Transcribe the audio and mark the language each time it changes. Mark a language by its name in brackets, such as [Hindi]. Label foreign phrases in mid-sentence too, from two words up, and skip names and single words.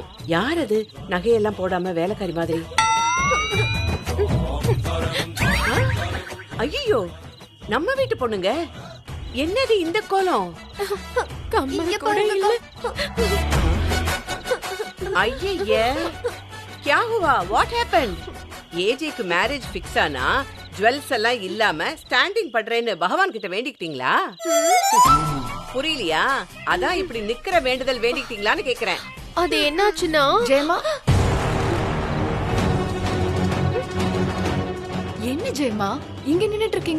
[Tamil] யார் அது நகையெல்லாம் போடாம வேலைக்காரி மாதிரி? ஐயோ, நம்ம வீட்டு பொண்ணுங்க. என்னது இந்த கோலம்? ஐயே, [Hindi] क्या हुआ? [English] What happened? [Tamil] ஏஜேக்கு [English] marriage fix [Tamil] ஆனா ஜுவல்ஸ் எல்லாம் இல்லாம ஸ்டாண்டிங் பண்றேன்னு பகவான் கிட்ட வேண்டிக்கிட்டீங்களா? புரியலையா? அதான் இப்படி நிக்கிற வேண்டுதல் வேண்டிக்கிட்டீங்களான்னு கேக்குறேன். அது என்னாச்சுன்னா ஜெயமா, என்ன ஜெயமா இங்க நின்னுட்டு இருக்கீங்க?